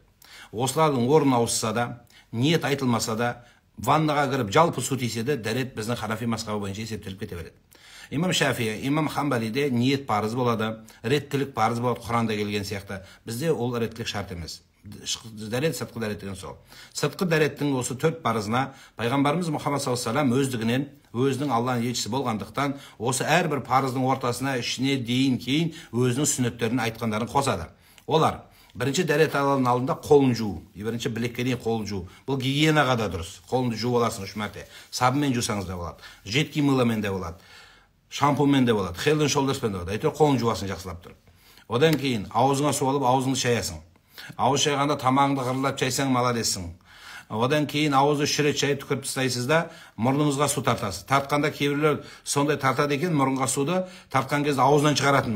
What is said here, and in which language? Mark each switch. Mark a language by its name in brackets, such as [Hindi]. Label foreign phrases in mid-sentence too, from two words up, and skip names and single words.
[Kazakh] Осылардың орын ауысса да, ниет айтылмаса да, ваннаға кіріп жалпы су тисе де, дәрет біздің ханафи мазхабы бойынша есептеліп кете береді. Имам Шафии, имам Хамбалиде ниет парыз болады, реттілік парыз болады, Құранда келген сияқты. Бізде ол реттілік шарт емес. Дәрет, сыртқы дәрет деген сол. Сыртқы дәреттің осы 4 парызына пайғамбарымыз Мұхаммад [Arabic] صلى الله عليه وسلم [Kazakh] өздігінен, өзінің Алланың елшісі болғандықтан, осы әрбір парыздың ортасына, ішіне дейін кейін өзінің сүннеттерін айтқандарын қосады. Олар бірінші дәрет алудың алдында қолын жуу, бірінші білекке дейін қолын жуу. Бұл гигиенаға да дұрыс. Қолыңды жуып аласың 3 мәрте. Сабынмен жусаңыз да болады. Жидкий мыламен де болады. Шампунмен де болады. Head and Shouldersмен де болады. Әйтеуір қолын жуасың жақсылап тұрып. Одан кейін аузыңа су алып аузыңды шаясың. Ауыз шайғанда тамағыңды қырылдап шайсаң маладесің. Одан кейін ауызды 3 рет шайып түкіріп тастайсыз да мұрныңызға су тартасыз. Тартқанда кейбіреулер сондай тартады екен, мұрынға суды тартқан кезде аузынан шығаратын.